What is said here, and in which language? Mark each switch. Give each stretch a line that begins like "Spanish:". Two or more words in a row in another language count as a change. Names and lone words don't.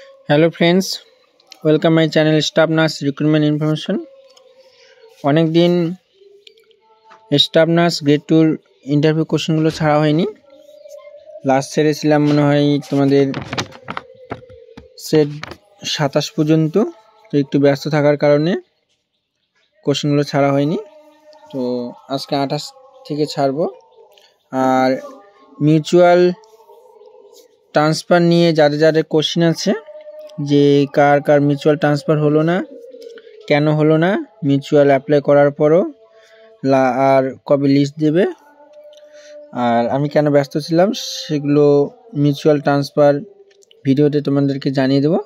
English: Hello friends, welcome my channel staff nurse recruitment information.
Bangla: অনেক দিন
English: staff nurse grade twoর interview questionগুলো
Bangla: ছাড়া হয়নি। লাস্ট ছেড়েছিলাম মনে হয় তোমাদের সেট 27 পর্যন্ত। তো একটু ব্যস্ত থাকার কারণে কোশ্চেনগুলো ছাড়া হয়নি। তো আজকে 28 থেকে ছাড়বো। আর
English: mutual transfer
Bangla: নিয়ে যাদের যাদের কোশ্চেন আছে যে কার কার
English: mutual transfer
Bangla: হলো না, কেন হলো না,
English: mutual apply
Bangla: করার পরও আর কবে লিস্ট দেবে, আর আমি কেন ব্যস্ত ছিলাম সেগুলো
English: mutual transfer videoতে
Bangla: তোমাদেরকে জানিয়ে দেব।